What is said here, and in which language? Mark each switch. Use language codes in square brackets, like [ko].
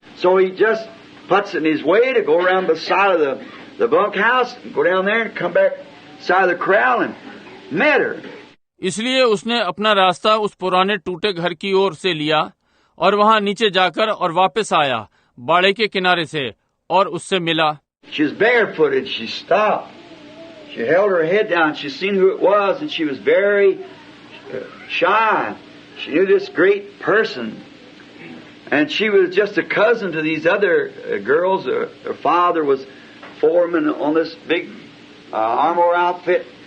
[en] So he just puts in his way to go around the side of the bunkhouse, go down there and come back side of the corral and met her. [hi] इसलिए उसने अपना रास्ता उस पुराने टूटे घर की ओर से लिया, और वहां नीचे जाकर और वापस आया बाड़े के किनारे से, और उससे मिला। [en] She's barefooted. She stopped. She held her head down. She seen who it was, and she was very shy. She knew this great person. And she was just a cousin to these other girls. Her father was foreman on this big armor outfit.